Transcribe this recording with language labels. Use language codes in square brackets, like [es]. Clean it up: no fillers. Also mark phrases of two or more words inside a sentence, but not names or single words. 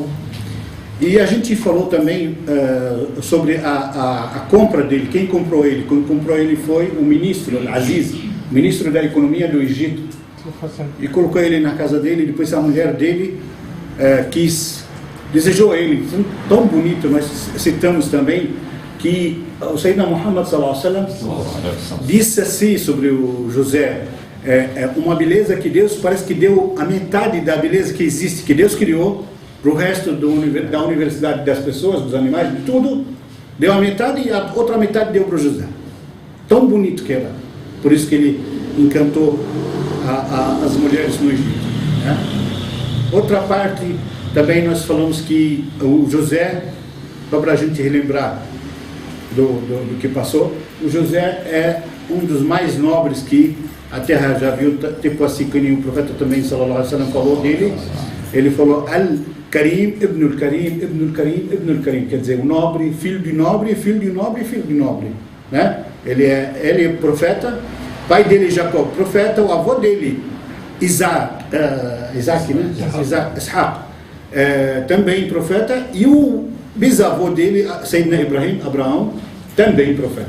[pt] E a gente falou também sobre a compra dele, quem comprou ele. Quem comprou ele foi o ministro, Aziz, ministro da economia do Egito, e colocou ele na casa dele. Depois a mulher dele desejou ele, tão bonito. Nós citamos também que o Sayyidina Muhammad [ar] صلى الله عليه وسلم [pt] disse assim sobre o José: uma beleza que Deus parece que deu a metade da beleza que existe, que Deus criou para o resto da universidade das pessoas, dos animais, de tudo, deu a metade e a outra metade deu para o José. Tão bonito que era. Por isso que ele encantou as mulheres no Egito, né? Outra parte, também nós falamos que o José, só para a gente relembrar do que passou, o José é um dos mais nobres que a terra já viu, tipo assim que o profeta também, [ar] صلى الله عليه وسلم, [pt] falou dele. Ele falou [ar] الكريم، ابن الكريم، ابن الكريم، ابن الكريم, [pt] quer dizer, o nobre, filho de nobre, filho de nobre, filho de nobre, né? Ele é profeta, pai dele Jacob, profeta, o avô dele Isaac, né? Ishaq, também profeta, e o bisavô dele, Sayyidina Ibrahim, Abraão, também profeta.